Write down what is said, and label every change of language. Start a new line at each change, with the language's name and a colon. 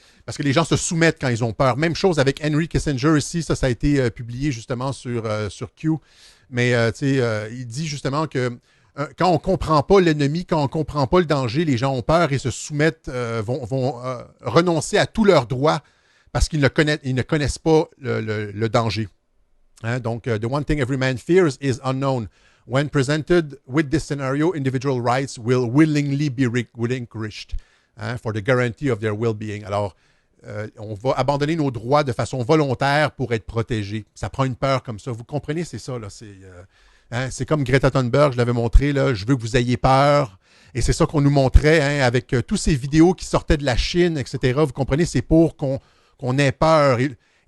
French: Parce que les gens se soumettent quand ils ont peur. Même chose avec Henry Kissinger ici, ça a été publié justement sur Q. Mais il dit justement que quand on ne comprend pas l'ennemi, quand on ne comprend pas le danger, les gens ont peur et se soumettent, vont renoncer à tous leurs droits parce qu'ils ne connaissent pas le danger. Hein? Donc,
English: the one thing every man fears is unknown. When presented with this scenario, individual rights will willingly be relinquished for the guarantee of their well-being.
French: Alors, on va abandonner nos droits de façon volontaire pour être protégés. Ça prend une peur comme ça. Vous comprenez, c'est ça, là. C'est comme Greta Thunberg, je l'avais montré, là, je veux que vous ayez peur. Et c'est ça qu'on nous montrait avec tous ces vidéos qui sortaient de la Chine, etc. Vous comprenez, c'est pour qu'on ait peur. Et